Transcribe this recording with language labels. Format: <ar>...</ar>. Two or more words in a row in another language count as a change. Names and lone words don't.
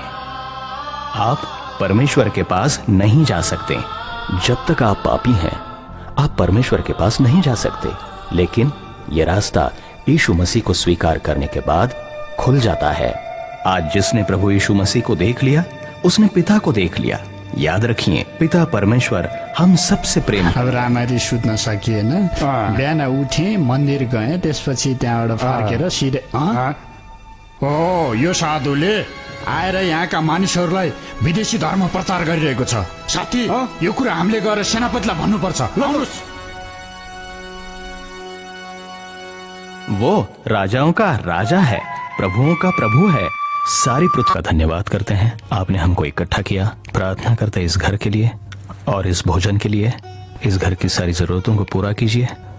<hi>आप परमेश्वर के पास नहीं जा सकते जब तक आप पापी हैं। आप परमेश्वर के पास नहीं जा सकते, लेकिन यह रास्ता यीशु मसीह को स्वीकार करने के बाद खुल जाता है। आज जिसने प्रभु यीशु मसीह को देख लिया उसने पिता को देख लिया। याद रखिए, पिता परमेश्वर हम सबसे प्रेम।</hi> <ne>अब राम्ररी सुत्न सकिएन। बिहान उठे, मन्दिर गए, त्यसपछि त्यहाँबाट फर्केर सिधै ओ यो साधुले आएर यहाँका मानिसहरूलाई विदेशी धर्म प्रचार गरिरहेको छ। साथी, यो कुरा हामीले गएर सेनापतिलाई भन्नुपर्छ।</ne> <hi>वो राजाओं का राजा है, प्रभुओं का प्रभु है। सारी पृथ्वी का धन्यवाद करते हैं, आपने हमको इकट्ठा किया। प्रार्थना करते इस घर के लिए और इस भोजन के लिए। इस घर की सारी जरूरतों को पूरा कीजिए।</hi>